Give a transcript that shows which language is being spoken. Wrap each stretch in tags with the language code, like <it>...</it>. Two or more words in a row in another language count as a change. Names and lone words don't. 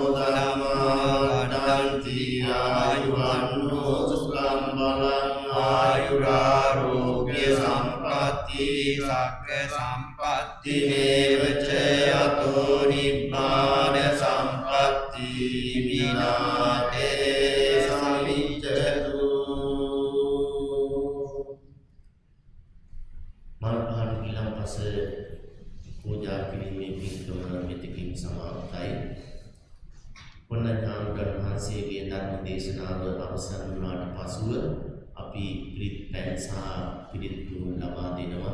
<pi>dhamma vaddanti ayuvanno sukham balang ayurarogya sampatti sakka sampatti mevaca ato nibbana sampatti vinate samicchatu</pi> <si>මල්පහන් ඊළඟ පස පූජා කිරීමේ පින්කම මෙතකින් සමාප්තයි. පොණ්ණඥානගණ වහන්සේගේ ධර්ම දේශනාව අවසන් වුණාට පසුව අපි පිරිත් පැන් සහ පිරිත් දුන් ලබා දෙනවා.</si>